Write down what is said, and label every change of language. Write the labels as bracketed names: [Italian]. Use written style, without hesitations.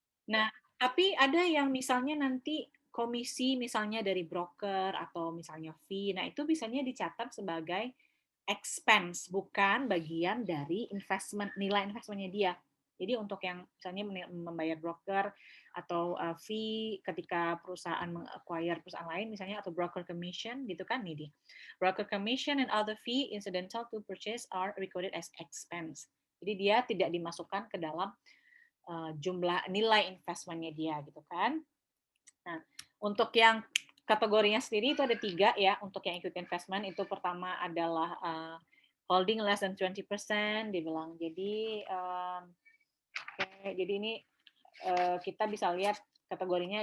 [Indonesian] Nah, tapi ada yang misalnya nanti komisi misalnya dari broker atau misalnya fee, nah itu biasanya dicatat sebagai expense, bukan bagian dari investment, nilai investmentnya dia. Jadi untuk yang misalnya membayar broker atau fee ketika perusahaan meng-acquire perusahaan lain misalnya atau broker commission gitu kan nih dia. [English] Broker commission and other fee incidental to purchase are recorded as expense. [Indonesian] Jadi dia tidak dimasukkan ke dalam jumlah nilai investmentnya dia gitu kan. Nah, untuk yang kategorinya sendiri itu ada 3 ya untuk yang equity investment. Itu pertama adalah holding less than 20% dibilang. Jadi jadi ini kita bisa lihat kategorinya.